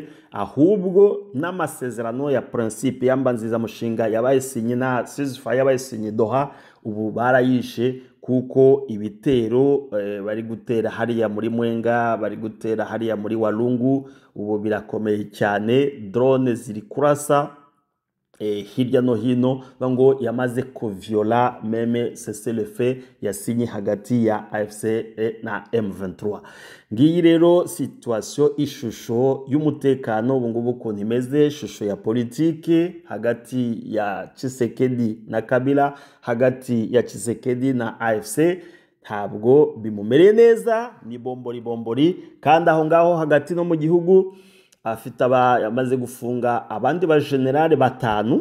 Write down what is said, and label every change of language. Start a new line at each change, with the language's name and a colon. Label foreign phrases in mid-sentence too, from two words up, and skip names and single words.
Kinyarwanda: ahubwo n'amasezerano ya principe y'ambanziza mushinga yabaye sinye na ceasefire yabaye sinye Doha, ubu barayishe, kuko ibitero bari gutera hariya muri Mwenga, bari gutera hariya muri Walungu, ubu birakomeye cyane, drone ziri kurasa hirya no hino, ngo yamaze kuviola
French: meme cessez-le-feu
Kinyarwanda: yasinye hagati ya AFC na M23. Ngiyi rero situation, ishusho y'umutekano ubu ngubu ukuntu imeze, ishusho ya politiki hagati ya Tshisekedi na Kabila, hagati ya Tshisekedi na AFC, ntabwo bimumereye neza, ni bombori, kandi aho ngaho hagati no mu gihugu afite yamaze gufunga abandi ba generale batanu.